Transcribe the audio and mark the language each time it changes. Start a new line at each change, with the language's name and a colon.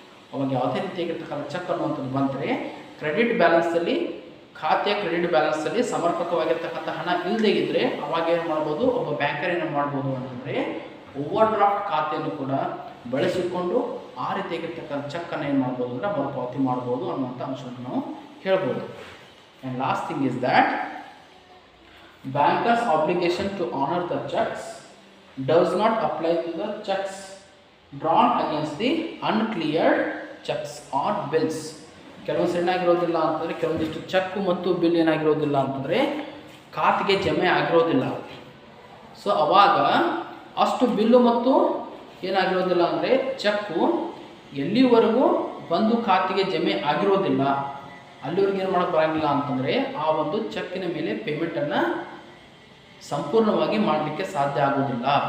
Kannada: ಅವಾಗ ಯಾವುದೇ ರೀತಿಯಾಗಿರ್ತಕ್ಕಂಥ ಚೆಕ್ ಅನ್ನುವಂಥದ್ದು ಬಂದರೆ ಕ್ರೆಡಿಟ್ ಬ್ಯಾಲೆನ್ಸಲ್ಲಿ, ಖಾತೆಯ ಕ್ರೆಡಿಟ್ ಬ್ಯಾಲೆನ್ಸಲ್ಲಿ ಸಮರ್ಪಕವಾಗಿರ್ತಕ್ಕಂಥ ಹಣ ಇಲ್ಲದೇ ಇದ್ದರೆ ಅವಾಗ ಏನು ಮಾಡ್ಬೋದು, ಒಬ್ಬ ಬ್ಯಾಂಕರ್ ಏನು ಮಾಡ್ಬೋದು ಅಂತಂದರೆ ಓವರ್ ಡ್ರಾಫ್ಟ್ ಖಾತೆಯನ್ನು ಕೂಡ ಬಳಸಿಕೊಂಡು ಆ ರೀತಿಯಾಗಿರ್ತಕ್ಕಂಥ ಚೆಕ್ಕನ್ನು ಏನು ಮಾಡ್ಬೋದು ಅಂದರೆ ಮರುಪಾವತಿ ಮಾಡ್ಬೋದು ಅನ್ನುವಂಥ ಅಂಶವನ್ನು ನಾವು ಹೇಳ್ಬೋದು.
English: And last thing is that bankers' obligation to honor the checks does not apply to the checks drawn against the uncleared checks or bills.
Kannada: ಕೆಲವೊಂದು ಏನಾಗಿರೋದಿಲ್ಲ ಅಂತಂದರೆ ಕೆಲವೊಂದಿಷ್ಟು ಚೆಕ್ ಮತ್ತು ಬಿಲ್ ಏನಾಗಿರೋದಿಲ್ಲ ಅಂತಂದರೆ ಖಾತೆಗೆ ಜಮೆ ಆಗಿರೋದಿಲ್ಲ. ಸೊ ಅವಾಗ ಅಷ್ಟು ಬಿಲ್ಲು ಮತ್ತು ಏನಾಗಿರೋದಿಲ್ಲ ಅಂದರೆ ಚೆಕ್ಕು ಎಲ್ಲಿವರೆಗೂ ಬಂದು ಖಾತೆಗೆ ಜಮೆ ಆಗಿರೋದಿಲ್ಲ ಅಲ್ಲಿವರೆಗೆ ಏನು ಮಾಡೋಕ್ಕೆ ಬರೋಂಗಿಲ್ಲ ಅಂತಂದರೆ ಆ ಒಂದು ಚೆಕ್ಕಿನ ಮೇಲೆ ಪೇಮೆಂಟನ್ನು ಸಂಪೂರ್ಣವಾಗಿ ಮಾಡಲಿಕ್ಕೆ ಸಾಧ್ಯ ಆಗೋದಿಲ್ಲ.